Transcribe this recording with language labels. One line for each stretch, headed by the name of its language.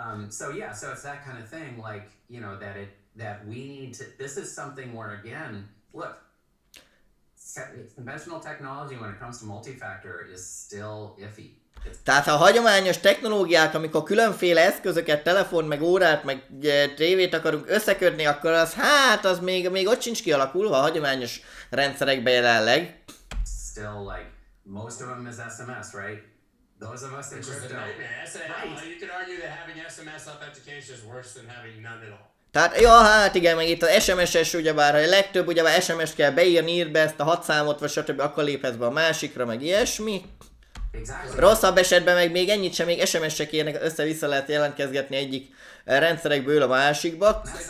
English: So it's that kind of thing, like, that we need to, this is something where, again, look, conventional technology when it comes to multi-factor is still iffy.
Hungarian: Tehát a hagyományos technológiák, amikor különféle eszközöket, telefon, meg órát, meg tévét akarunk összekötni, akkor az még ott sincs kialakulva a hagyományos rendszerekben jelenleg.
English: Still, like, most of them is SMS, right? Those of us in crypto. You could argue that having SMS authentication is worse than having none at all.
Hungarian: Tehát, hát igen, meg itt az SMS-es, ugyebár, a legtöbb, ugyebár SMS-t kell beírni, írd be ezt a 6 számot, vagy stb. Akkor léphetsz be a másikra, meg ilyesmi.
English: Exactly.
Hungarian: Rosszabb esetben meg még ennyit sem, még SMS-sek érnek, össze-vissza lehet jelentkezgetni egyik rendszerekből a másikba.